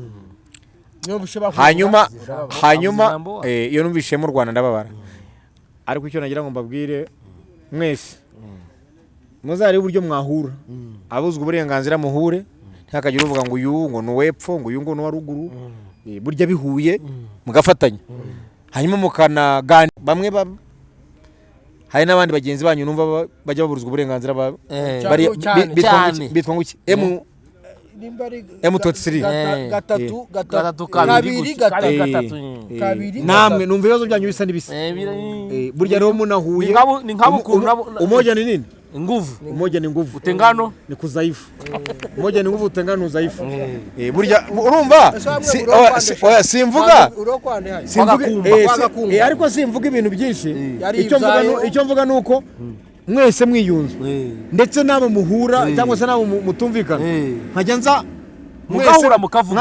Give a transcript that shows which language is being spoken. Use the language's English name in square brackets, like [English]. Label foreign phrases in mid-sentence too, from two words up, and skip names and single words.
[Kinyarwanda] hanyuma iyo numvishiye mu Rwanda ndababara ariko icyo nagira ngo mbabwire mwese muzari uburyo mwahura abuzwa uburenganzira muhure ntakagira uvuga ngo uyu ngo nuwepfo ngo uyu ngo nuwa ruguru burya bihuye mugafatanya hanyuma mukanaganira bamwe hari n'abandi bagenzi banyu numva bajya baburuzwa uburenganzira bari bitwa nguki M23 kabiri namwe numva ibibazo byanyu bisa n'ibisa burya rero munahuye ni nk'abukuru [Swahili] umoja ni nini nguvu umoja ni nguvu utengano ni kudhaifu umoja ni nguvu utengano udhaifu [Kinyarwanda] burya urumva simvuga ariko simvuga ibintu byinshi icyo mvuga nuko mwese mwiyunze ndetse nabo muhura cyangwa se nabo mutumvikana nkajya nza mugahura mukavuga